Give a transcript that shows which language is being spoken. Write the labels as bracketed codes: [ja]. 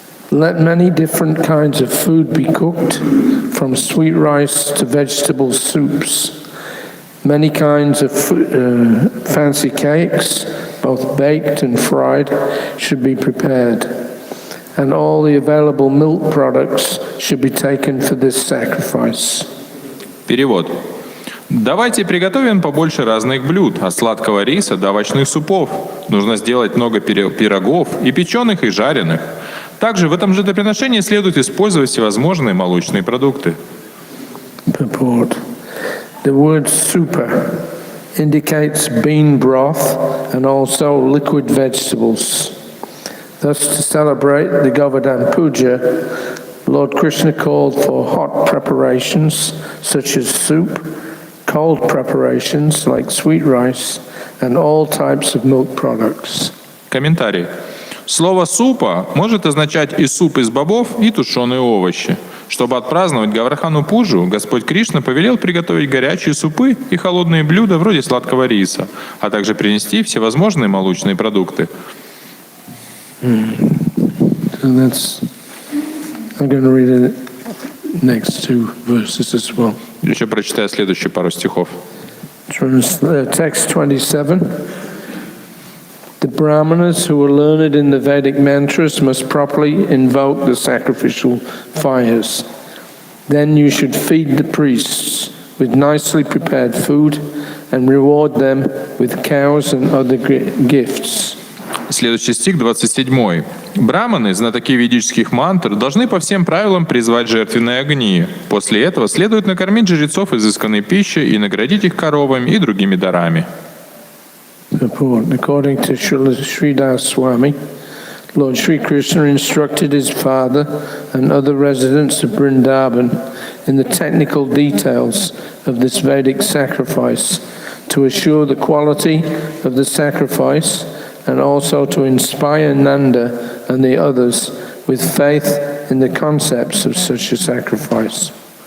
[en] Let many different kinds of food be cooked, from sweet rice to vegetable soups. Many kinds of fancy cakes, both baked and fried, should be prepared. And all the available milk products should be taken for this sacrifice. [ru] Перевод. Давайте приготовим побольше разных блюд, от сладкого риса до овощных супов. Нужно сделать много пирогов, и печеных, и жареных. Также в этом жертвоприношении следует использовать всевозможные молочные продукты. [en] Purport. The word super indicates bean broth and also liquid vegetables. Thus, to celebrate the Govardhan Puja, Lord Krishna called for hot preparations such as soup, cold preparations like sweet rice, and all types of milk products. [ru] Комментарий. Слово «супа» может означать и суп из бобов, и тушеные овощи. Чтобы отпраздновать Гавардхану Пуджу, Господь Кришна повелел приготовить горячие супы и холодные блюда вроде сладкого риса, а также принести всевозможные молочные продукты. [en] I'm going to read the next two verses as well. [ru] Еще прочитаю следующие пару стихов. [en] Text 27. The Brahmanas who are learned in the Vedic mantras must properly invoke the sacrificial fires. Then you should feed the priests with nicely prepared food and reward them with cows and other gifts. [ru] Следующий стих, 27. Браманы, знатоки ведических мантр, должны по всем правилам призвать жертвенные огни. После этого следует накормить жрецов изысканной пищей и наградить их коровами и другими дарами. [en] According to Sridhar Swami, Lord Sri Krishna instructed his father and other residents of Vrindavan in the technical details of this Vedic sacrifice to assure the quality of the sacrifice and also to inspire Nanda and the others with faith in the concepts of such a sacrifice.